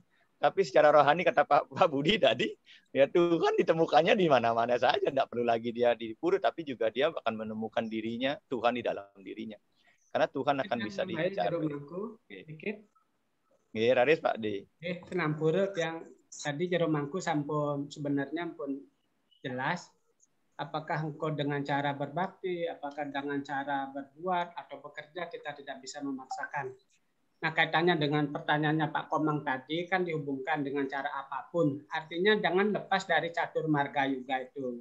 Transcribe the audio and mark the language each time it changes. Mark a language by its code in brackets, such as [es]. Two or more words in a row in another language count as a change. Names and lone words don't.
[id] Tapi secara rohani kata Pak Budi tadi, ya Tuhan ditemukannya di mana-mana saja, tidak perlu lagi dia di pura, tapi juga dia akan menemukan dirinya, Tuhan di dalam dirinya. Karena Tuhan akan bisa dicapai. Dikit. Raris Pak D. Senampura yang tadi jero mangku sampun sebenarnya pun jelas. Apakah engkau dengan cara berbakti, apakah dengan cara berbuat atau bekerja, kita tidak bisa memaksakan. Nah, kaitannya dengan pertanyaannya Pak Komang tadi kan dihubungkan dengan cara apapun. Artinya jangan lepas dari catur marga yuga itu.